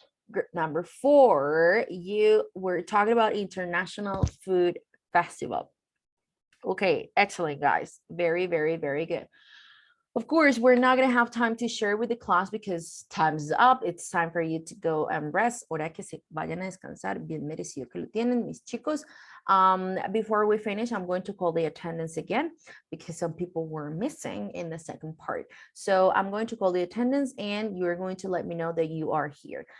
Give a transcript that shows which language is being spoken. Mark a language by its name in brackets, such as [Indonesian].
[English] Group number 4, you were talking about International Food Festival. Okay, excellent, guys. Very, very, very good. Of course, we're not going to have time to share with the class because time's up. It's time for you to go and rest. [Spanish] Hora que se vayan a descansar. Bien merecido que lo tienen, mis chicos. [English] Before we finish, I'm going to call the attendance again because some people were missing in the second part. So I'm going to call the attendance and you're going to let me know that you are here.